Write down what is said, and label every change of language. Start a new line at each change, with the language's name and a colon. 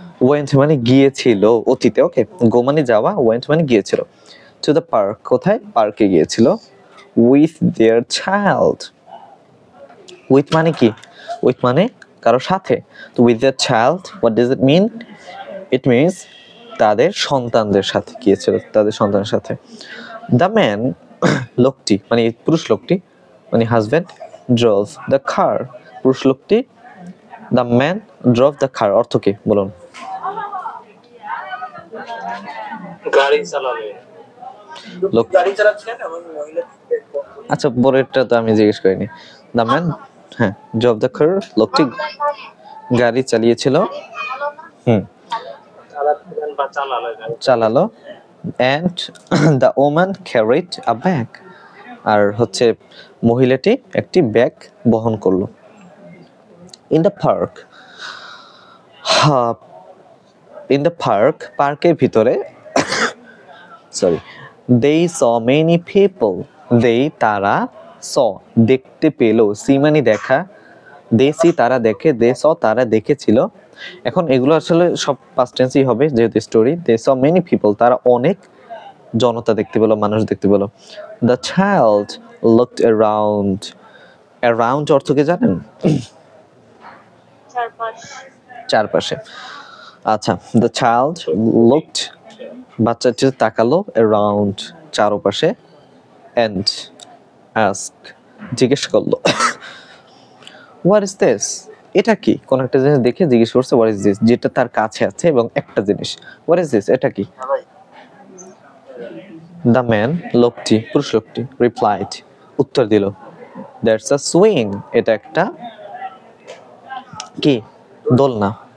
Bangla: went মানে গিয়েছিল অতীতে, ওকে, গো মানে যাওয়া, went মানে গিয়েছিল,
English: to the park
Bangla: কোথায়, পার্কে গিয়েছিল,
English: with their child. with মানে কি, with
Bangla: মানে কারো সাথে,
English: তো with their child, what does it mean? It means
Bangla: তাদের সন্তানদের সাথে গিয়েছিল, তাদের সন্তানের সাথে। the man লোকটি মানে পুরুষ লোকটি মানে হাজবেন্ড,
English: drove the car,
Bangla: পুরুষ লোকটি,
English: the man drove the car
Bangla: অর্থ কি বলুন? গাড়ি চালাবে, লোক গাড়ি চালাচ্ছেন এবং মহিলা আচ্ছা, পরেরটা তো আমি জিজ্ঞেস করিনি।
English: the man, হ্যাঁ, drove the car,
Bangla: লোকটি গাড়ি চালিয়েছিল, চালাচ্ছিলেন বা চালালো,
English: and the woman carried a bag,
Bangla: আর হচ্ছে মহিলাটি একটি ব্যাগ বহন করলো।
English: in the park, in the park, পার্কের ভিতরে, sorry, they saw many people, they তারা, saw দেখতে পেল, see মানে দেখা, they see তারা দেখে, they saw
Bangla: তারা দেখেছিল। এখন এগুলো আসলে সব past tense ই হবে যেহেতু story.
English: they saw many people,
Bangla: তারা অনেক জনতা দেখতে পেল, মানুষ দেখতে পেল।
English: the child looked around, around
Bangla: অর্থ কি জানেন?
English: চারপাশে। আচ্ছা, the child looked,
Bangla: বাচ্চাটি তাকালো,
English: around চারপাশে, and asked
Bangla: জিজ্ঞেস করলো,
English: what is this?
Bangla: এটা কি? কোন একটা জিনিস দেখে জিজ্ঞেস করছে
English: what is this,
Bangla: যেটা তার কাছে আছে এবং একটা জিনিস, what is this, এটা কি? the man, লোকটি, পুরুষ লোকটি, replied, উত্তর দিল,
English: that's a swing,
Bangla: এটা একটা কি, দোলনা।